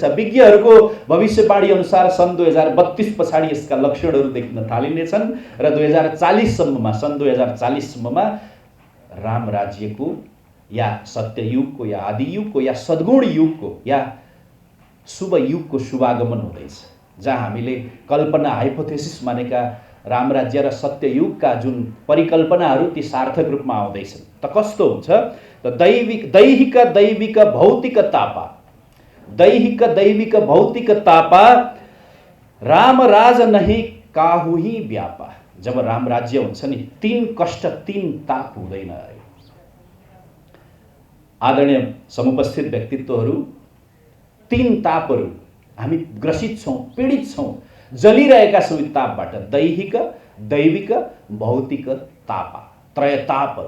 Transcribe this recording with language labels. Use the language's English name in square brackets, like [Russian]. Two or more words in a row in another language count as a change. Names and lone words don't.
[Nepali] विज्ञहरूको भविष्यवाणी अनुसार सन् 2032 पछाडि यसका लक्षणहरू देखिन थालिनेछन् र 2040 सम्ममा, सन् 2040 सम्ममा रामराज्यको या सत्ययुगको या आदियुगको या सद्गुण युगको या शुभ युगको शुभागमन हुँदैछ, जहाँ हामीले कल्पना, हाइपोथेसिस मानेका रामराज्य र सत्ययुगका जुन परिकल्पनाहरू ती सार्थक रूपमा आउँदैछन्। त कस्तो हुन्छ त [Awadhi] दैहिक दैविक भौतिक तापा, दैहिक दैविक भौतिक तापा, रामराज नहीं काहु ही व्यापा। [Nepali] जब रामराज्य हुन्छ नि, 3 कष्ट 3 ताप हुँदैन अरे। आदरणीय समुपस्थित व्यक्तित्वहरू, 3 तापहरू हामी ग्रसित छौँ, पीडित छौँ, जलिरहेका छौँ। तापबाट [Awadhi] दैहिक दैविक भौतिक तापा, [Nepali] त्रयतापहरू।